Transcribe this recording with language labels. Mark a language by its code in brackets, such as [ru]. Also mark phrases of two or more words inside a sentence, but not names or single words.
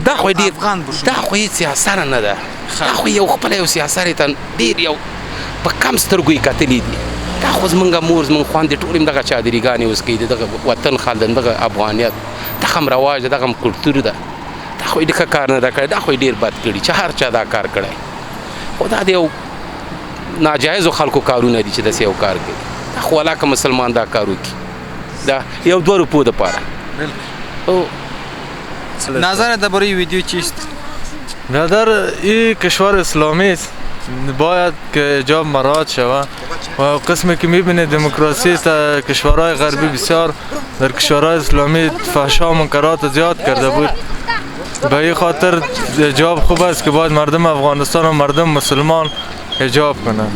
[ps] دا خو هېڅ سیاست نه ده دا خو یو خپله یو سیاست یې ته ډېر یو په کم سترګو یې کتلي دي دا خو زمونږ مور زمونږ خویندې ټول همدغه چادريګانې اوس کوي د دغه وطن خال د دغه افغانیت دغه هم رواج ده دغه هم کلتور ده دا خو یې ښه کار نه ده کړی دا خو یې ډېر بد کړي چې هر چا دا کار کړی خو دا د یو ناجایزو خلکو کارونه دي چې داسې یو کار کوي دا خو ولا که مسلمان دا کار وکړي دا یو 2 روپو دپاره [fa] نظر درباره ویدیو چیست برادر این کشور اسلامی است باید که حجاب مراعات شود و قسمی که میبینه دموکراسی است کشورهای غربی بسیار در کشورهای اسلامی فحشا و منکرات زیاد کرده بود به این خاطر حجاب خوب است که باید مردم افغانستان و مردم مسلمان حجاب کنند